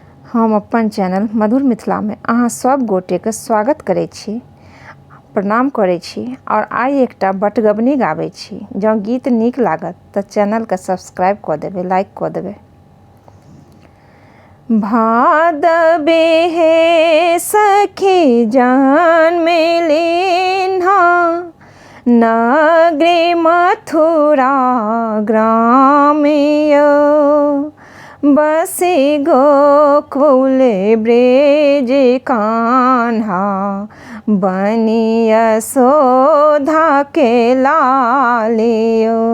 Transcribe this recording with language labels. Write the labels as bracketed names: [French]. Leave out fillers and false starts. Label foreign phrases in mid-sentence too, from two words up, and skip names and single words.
[Maithili] हम अपन चैनल मधुर मिथिला में अहाँ सब गोटे के स्वागत करै छी, प्रणाम करै छी और आइ एकटा बटगबनी गाबै छी। जँ गीत नीक लागत तऽ चैनल के सब्सक्राइब कऽ देबै, लाइक कऽ देबै। भादबे हे सखी जान मिलिन्हा, नगरी मथुरा ग्राम यो। बसी गोकुल ब्रज कान्हा, बनी यशोदा के लालियो।